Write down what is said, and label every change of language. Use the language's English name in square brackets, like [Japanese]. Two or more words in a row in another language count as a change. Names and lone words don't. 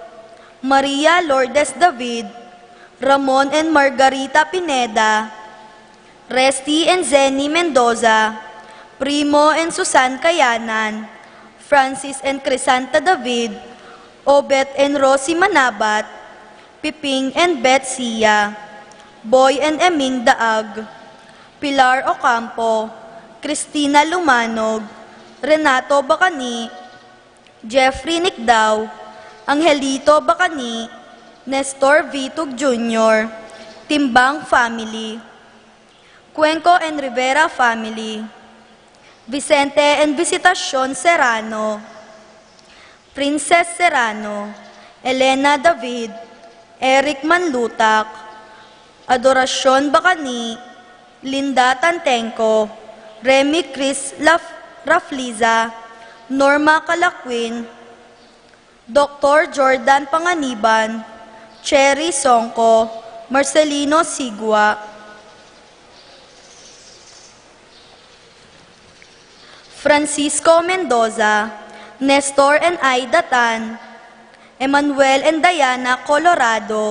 [English] Maria Lourdes David, Ramon and Margarita Pineda, Resty and Zenny Mendoza, Primo and Susan Kayanan, Francis and Crisanta David, Obet and Rosie Manabat, Piping and Beth Sia, Boy and Eming Daag, Pilar Ocampo, Cristina Lumanog, Renato Bacani, Jeffrey Nicdaw, Angelito Bacani, Nestor Vitug Jr., Timbang family, Cuenco and Rivera family, Vicente and Visitacion Serrano, Princess Serrano, Elena David, Eric Manlutak, Adoracion Bacani, Linda Tantenco, Remy Chris Rafliza, Norma Calaquin, Dr. Jordan Panganiban, Cherry Songko, Marcelino Sigua, Francisco Mendoza, Nestor and Aida Tan, Emmanuel and Diana Colorado,